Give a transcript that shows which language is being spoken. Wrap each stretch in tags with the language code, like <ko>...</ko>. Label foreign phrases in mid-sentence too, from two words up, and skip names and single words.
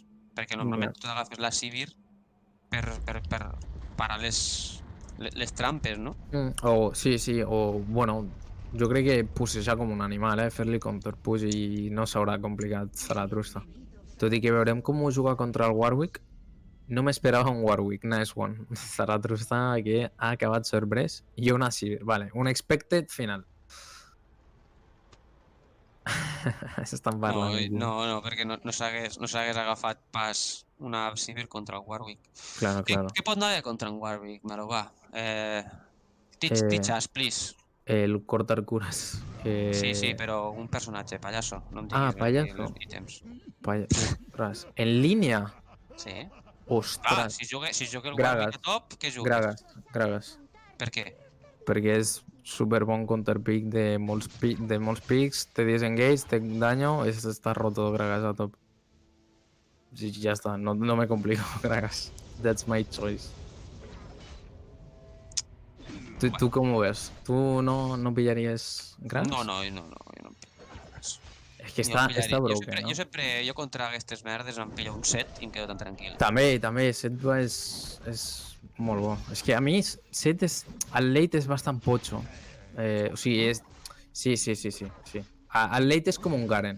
<ca>Perquè normalment tu agafes la Sivir per parar les trampes, no? O, sí, o bueno, jo crec que pussejar com un animal, fer-li counterpush i no s'haurà complicat Zaratrusta. Tot i que veurem com ho juga contra el Warwick, no m'esperava un Warwick,</ca> <en>nice one.</en> <ca>Zaratrusta que ha acabat sorprès i una Sivir, vale, un</ca> <en>expected final.</en> <ca>S'estan parlant aquí. No, perquè no s'hagués agafat pas una Sivir contra el Warwick. Claro. Què pot anar bé contra un Warwick, Maro? Va.</ca> <en>Teach us, please.</en> <es>El cortar cures.</es> <ca>Sí, però un personatge, pallasso. No em diguis pallasso. els ítems. Ostres, en línia? Sí. Ostres. Si juga el Warwick a top, què juga? Gragas. Per què? Perquè és super bon counterpick de molts pics, te disengage,</ca> <es>te daño,</es> <ca>està roto Gragas a top. Sí, ja està,</ca> <es>no me complico,</es> <ca>Gragas.</ca> <en>That's my choice.</en> <es>¿Tú cómo ves? ¿Tú no pillarías Gragas?</es> <ca>No, jo no pillo Gragas. És que està broken, no? Jo contra aquestes merdes em pillo un set i em quedo tan tranquil. També, set és molt bo. És que a mi set el late és bastant potxo. O sigui, és... Sí. El late és com un Garen.</ca>